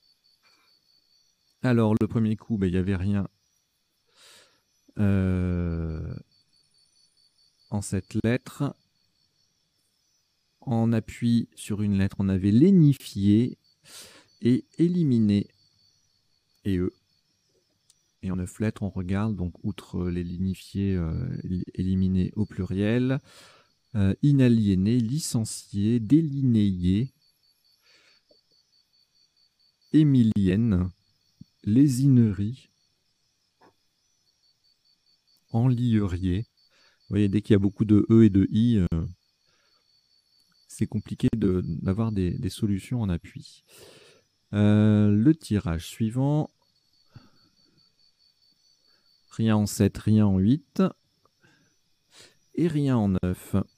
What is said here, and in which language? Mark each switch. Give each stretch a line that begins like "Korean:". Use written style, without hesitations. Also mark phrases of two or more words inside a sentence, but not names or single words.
French: Alors, le premier coup, il n'y avait rien en cette lettre. En appui sur une lettre, on avait lénifié et éliminé. Et en 9 lettres, on regarde, donc outre les lignifiés, éliminés au pluriel, inaliéné, licencié, délinéé, émilienne, lésinerie, enlierier. Vous voyez, dès qu'il y a beaucoup de E et de I, c'est compliqué d'avoir des solutions en appui. Le tirage suivant. Rien en 7, rien en 8. et rien en 9.